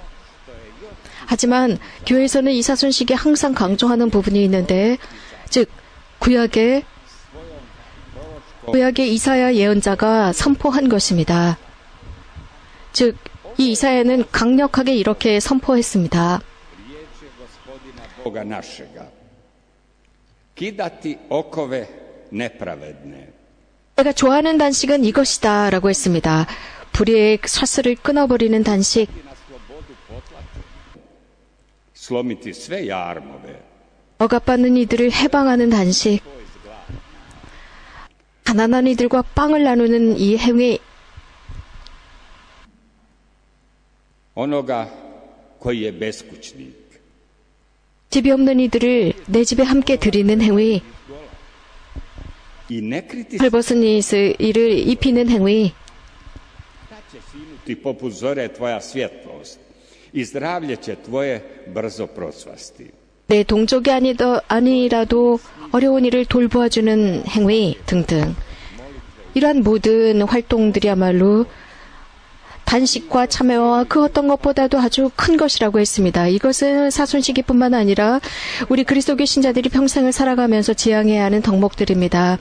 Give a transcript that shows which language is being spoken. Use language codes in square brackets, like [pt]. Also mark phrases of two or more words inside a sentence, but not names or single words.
[ko] 하지만 교회에서는 이 사순식이 항상 강조하는 부분이 있는데 즉 구약의 이사야 예언자가 선포한 것입니다. 즉, 이 이사야는 강력하게 이렇게 선포했습니다. [hr] Boga našega. Kidati okove nepravedne. [ko] 내가 좋아하는 단식은 이것이다 라고 했습니다. 불의의 사슬을 끊어버리는 단식, [hr] Slomiti sve jarmove. [ko] 억압받는 이들을 해방하는 단식, 가난한 이들과 빵을 나누는 이 행위, [hr] Onoga koji je beskućnik. [ko] 집이 없는 이들을 내 집에 함께 드리는 행위, [hr] I ne kriti [ko] 헐벗은 이를 입히는 행위, [hr] ti poput zore tvoja svjetlost. I zdravlje će tvoje brzo procvasti. [ko] 내 동족이 아니라도 어려운 이를 돌보아주는 행위 등등. 이러한 모든 활동들이야말로 단식과 참회와 그 어떤 것보다도 아주 큰 것이라고 했습니다. 이것은 사순시기뿐만 아니라 우리 그리스도교 신자들이 평생을 살아가면서 지향해야 하는 덕목들입니다.